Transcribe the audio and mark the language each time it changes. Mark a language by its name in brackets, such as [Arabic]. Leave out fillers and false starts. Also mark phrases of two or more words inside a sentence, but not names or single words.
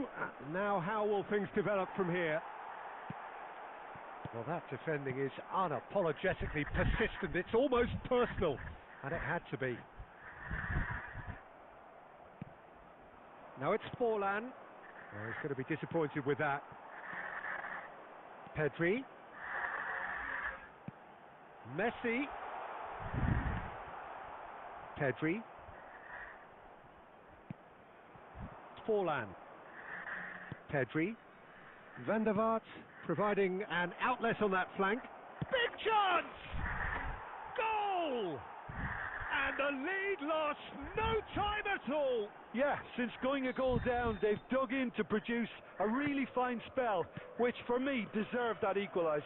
[English] Now how will things develop from here? Well, that defending is unapologetically persistent. It's almost personal. And it had to be. Now it's Forlan. Oh, he's going to be disappointed with that. Pedri. Messi. Pedri. Forlan. Pedri. Van der Vaart providing an outlet on that flank. Big chance! Goal! And the lead lost no time at all. Yeah, since going a goal down, they've dug in to produce a really fine spell, which for me deserved that equaliser.